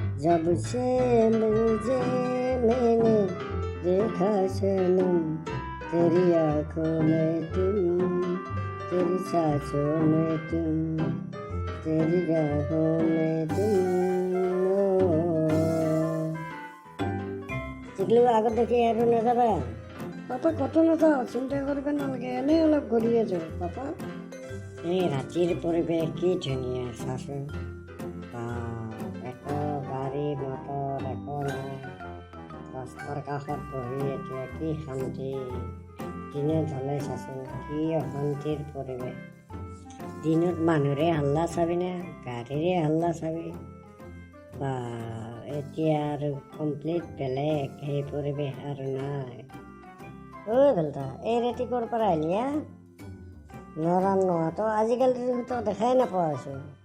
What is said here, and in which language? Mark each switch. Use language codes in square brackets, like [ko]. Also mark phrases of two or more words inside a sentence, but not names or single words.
[hi] जब से मुझे मैंने देखा सनम तेरी आँखों में तुम तेरी सांसों में तुम तेरी राहों में तुम [as] চিকলি আগত দেখি আৰু নাযাবা পাপা কত নাযাওঁ চিন্তা কৰিব নালাগে এনেই অলপ ঘূৰি আছো পাপা এই ৰাতিৰ পৰিৱেশ কি ধুনীয়া চাচোন একো গাড়ী মটৰ একো নাই ৰাস্তাৰ কাষত বহি এতিয়া কি শান্তি দিনত হ'লে চাচোন কি অশান্তিৰ পৰিৱেশ দিনত মানুহৰে হাল্লা চাবিনে গাড়ীৰে হাল্লা চাবি বা এতিয়া আৰু কমপ্লিট বেলেগ সেই পৰিৱেশ আৰু নাই বেলটা এই ৰাতি ক'ৰ পৰা আহিলি নৰান নোহোৱাতো আজিকালিতো দেখাই নাপোৱা হৈছোঁ